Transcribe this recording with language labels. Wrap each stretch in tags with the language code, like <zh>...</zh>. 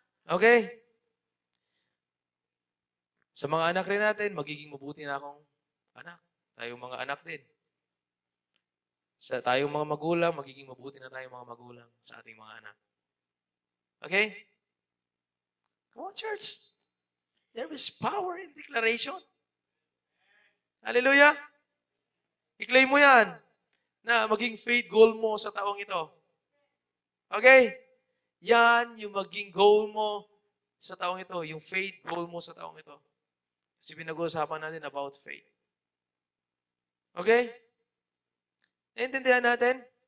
<en>Okay?</en> <tl>Sa mga anak rin natin, magiging mabuti na akong anak. Tayong mga anak din. Sa tayong mga magulang, magiging mabuti na tayong mga magulang sa ating mga anak.</tl> <en>Okay? Come on, church. There is power in declaration. Hallelujah!</en> <tl>I-claim mo yan na maging faith goal mo sa taong ito. Okay? Yan yung maging goal mo sa taong ito. Yung faith goal mo sa taong ito. Kasi pinag-uusapan natin about faith. Okay? Naintindihan natin?</tl>